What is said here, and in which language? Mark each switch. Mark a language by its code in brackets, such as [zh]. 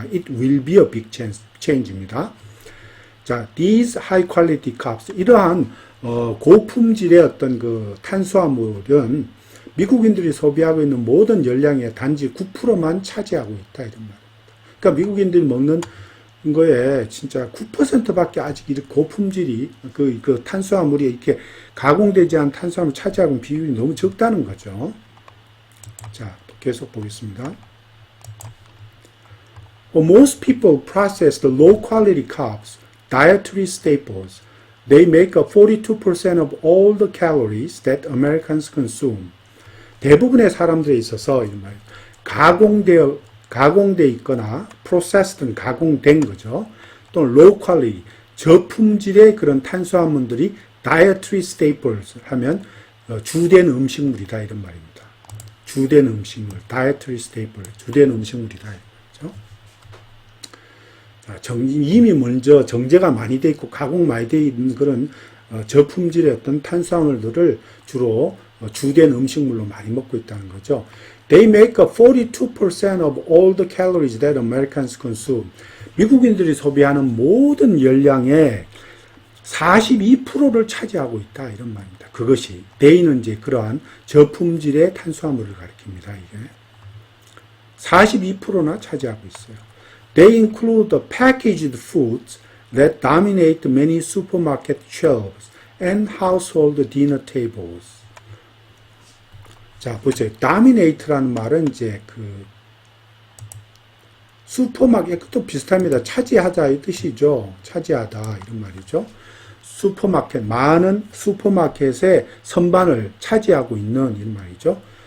[en] It will be a big change [ko] 입니다. 자, [en] these high quality carbs, [ko] 이러한, 고품질의 어떤 그 탄수화물은 미국인들이 소비하고 있는 모든 열량의 단지 9%만 차지하고 있다 이런 말입니다. 그러니까 미국인들이 먹는 거에 진짜 9%밖에 아직 이렇게 고품질이 그 탄수화물이 이렇게 가공되지 않은 탄수화물 차지하고 있는 비율이 너무 적다는 거죠. 자, 계속 보겠습니다. [en] Most people process the low quality carbs, dietary staples. They make up 42% of all the calories that Americans consume. [ko] 대부분의 사람들에 있어서 가공되어 있거나 processed는 가공된 거죠. 또는 low quality, 저품질의 그런 탄수화물들이 dietary staples 하면 주된 음식물이다 이런 말입니다. 주된 음식물, dietary staple, 주된 음식물이다. 그렇죠? 이미 먼저 정제가 많이 돼 있고 가공 많이 돼 있는 그런 저품질의 어떤 탄수화물들을 주로 주된 음식물로 많이 먹고 있다는 거죠. [en] They make up 42% of all the calories that Americans consume. [ko] 미국인들이 소비하는 모든 열량의 42%를 차지하고 있다 이런 말입니다. 그것이 they는 이제 그러한 저품질의 탄수화물을 가리킵니다. 이게 42%나 차지하고 있어요. [en] They include the packaged foods that dominate many supermarket shelves and household dinner tables. [ko] 자, 보세요. dominate라는 말은 이제 슈퍼마켓도 비슷합니다. 차지하다의 뜻이죠. 차지하다 이런 말이죠. 슈퍼마켓, 많은 슈퍼마켓의 선반을 차지하고 있는 이런 말이죠.